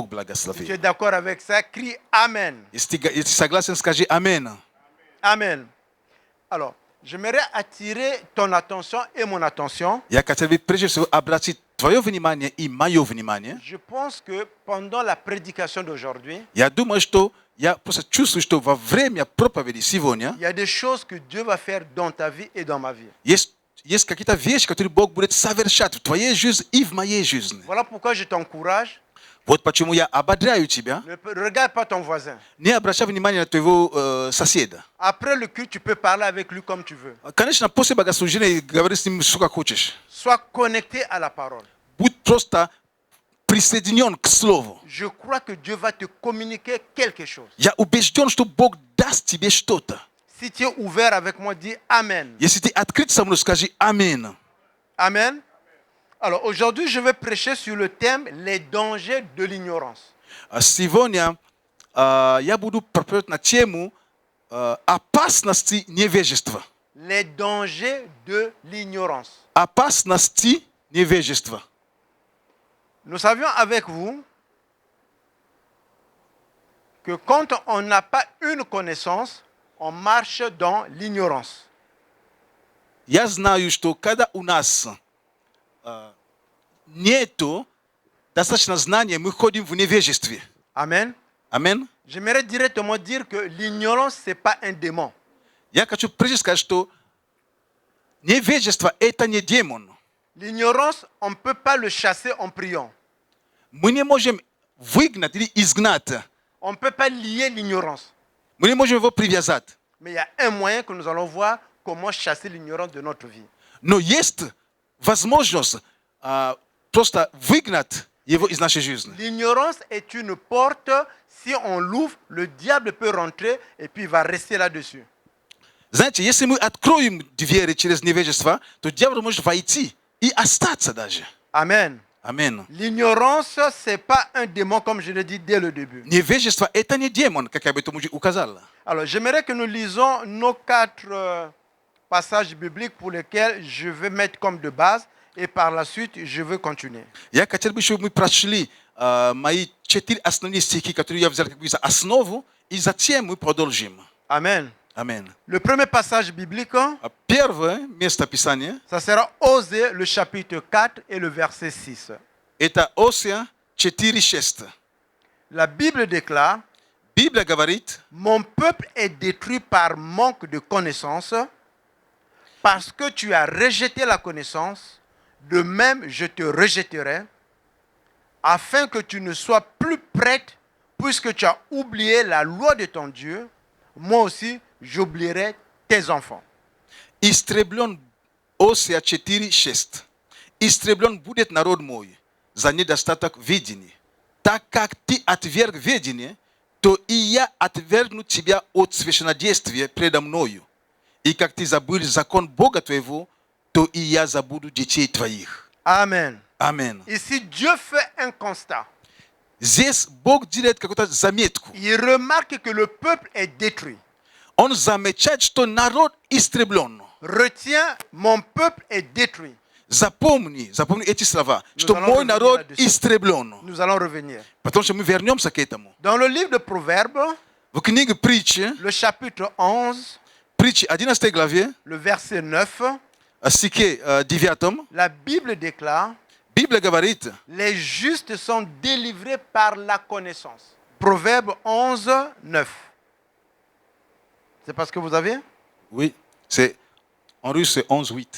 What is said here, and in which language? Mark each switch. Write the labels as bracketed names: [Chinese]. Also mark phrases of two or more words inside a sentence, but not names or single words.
[French] Si tu błogosławi. es d'accord avec ça, crie Amen. [Russian] Jeśli согласен, скажи Amen. [French] Amen. Alors, j'aimerais attirer ton attention et mon attention. [Russian] Я хотел бы прежде всего обратить твое внимание и мое внимание. [French] Je pense que pendant la prédication d'aujourd'hui, [Russian] Я думаю, что я просто чувствую, что во время проповеди сегодня [French] il y a des choses que Dieu va faire dans ta vie et dans ma vie. [Russian] есть какие-то вещи, которые Бог будет совершать в твоей жизни и в моей жизни. [French] Voilà pourquoi je t'encourage. [Russian] Вот почему я ободряю тебя. [French] Ne regarde pas ton voisin. [Russian] Не обращай внимания на твоего соседа. [French] Après le culte, tu peux parler avec lui comme tu veux. [Russian] Конечно, после богослужения говори с ним сколько хочешь. [French] Sois connecté à la parole. [Russian] Будь просто присоединен к Слову. [French] Je crois que Dieu va te communiquer quelque chose. [Russian] Я убежден, что Бог даст тебе что-то. [French] Si tu es ouvert avec moi, dis Amen. [Russian] Если ты открыт со мной, скажи Аминь. [French] Amen. Alors aujourd'hui, je vais prêcher sur le thème les dangers de l'ignorance. [Russian] Сегодня я буду проповедовать на тему опасности невежества. [French] Les dangers de l'ignorance. [Russian] Опасности невежества. [French] Nous savions avec vous que quand on n'a pas une connaissance, on marche dans l'ignorance. [Russian] Я знаю, что когда у нас нету достаточно знания, мы ходим в невежестве. [French] Amen. [Russian] Аминь. [French] J'aimerais directement dire que l'ignorance, ce n'est pas un démon. [Russian] Я хочу прежде сказать, что невежество – это не демон. [French] L'ignorance, on ne peut pas le chasser en priant. [Russian] Мы не можем выгнать или изгнать. [French] On ne peut pas lier l'ignorance. [Russian] Мы не можем его привязать. [French] Mais il y a un moyen que nous allons voir comment chasser l'ignorance de notre vie. [Russian] Но есть возможность просто выгнать его из нашей жизни. [French] L'ignorance est une porte, si on l'ouvre, le diable peut rentrer et puis il va rester là-dessus. [Russian] Знаете, если мы откроем двери через невежество, то дьявол может войти и остаться даже. [French] Amen. [Russian] Аминь. [French] L'ignorance, ce n'est pas un démon, comme je l'ai dit dès le début. [Russian] Невежество – это не демон, как я об этом уже указал. [French] Alors, j'aimerais que nous lisons nos 4 passages bibliques pour lesquels je vais mettre comme de base et par la suite, je vais continuer. [Russian] Я хотел бы, чтобы мы прочли мои 4 основные стихи, которые я взял как бы за основу, и затем мы продолжим. [French] Amen. [Russian] Аминь. [French] Le premier passage biblique, [Russian] Первое место Писания [French] ça sera Osée, le chapitre 4 et le verset 6. – [Russian] это Осия 4:6. [French] La Bible déclare, [Russian] Библия говорит, [French] mon peuple est détruit par manque de connaissance, parce que tu as rejeté la connaissance, de même je te rejetterai, afin que tu ne sois plus prête, puisque tu as oublié la loi de ton Dieu, moi aussi j'oublierai tes enfants. [Russian] истреблен Осия 4:6. Истреблен будет народ мой за недостаток видения. Так как ты отверг видение, то и я отвергну тебя от священнодействия предо мною. И как ты забыл закон Бога твоего, то и я забуду детей твоих. [French] Amen. [Russian] Аминь. [French] Ici, Dieu fait un constat. [Russian] Здесь Бог делает какую-то заметку. [French] Il remarque que le peuple est détruit. [Russian] Он замечает, что народ истреблен. [French] Retiens, mon peuple est détruit. [Russian] Запомни эти слова, что [French] allons [Russian] мой [French] revenir [Russian] народ [French] là-dessus. [Russian] истреблен. [French] Nous allons revenir. [Russian] Потому что мы вернемся к этому. [French] Dans le livre de Proverbes, [Russian] В книге притчи, [French] le chapitre 11, [Russian] притчи 11 главе, [French] le verset 9, [Russian] стихе 9, [French] la Bible déclare, [Russian] Библия говорит, [French] les justes sont délivrés par la connaissance. Proverbe 11, 9. C'est parce que vous avez? oui, c'est, en russe c'est 11-8.